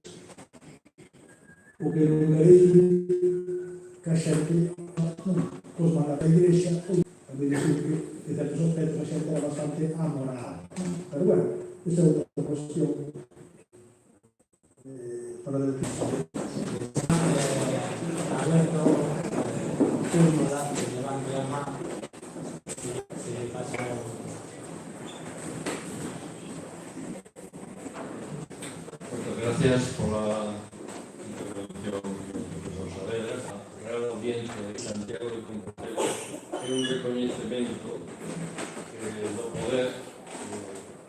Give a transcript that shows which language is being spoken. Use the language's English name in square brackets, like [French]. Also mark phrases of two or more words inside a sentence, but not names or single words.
[Galician] o que non é que a xente os manda a igrexa, a decir que en certos aspectos a xente era bastante amoral. Pero bueno, esta é outra cuestión para a definición. [Spanish] Levante la mano, se pasa. Muchas gracias por la intervención del profesor Saavedra. [Galician] A Real Audiencia de Santiago de Compostela é un reconhecemento do poder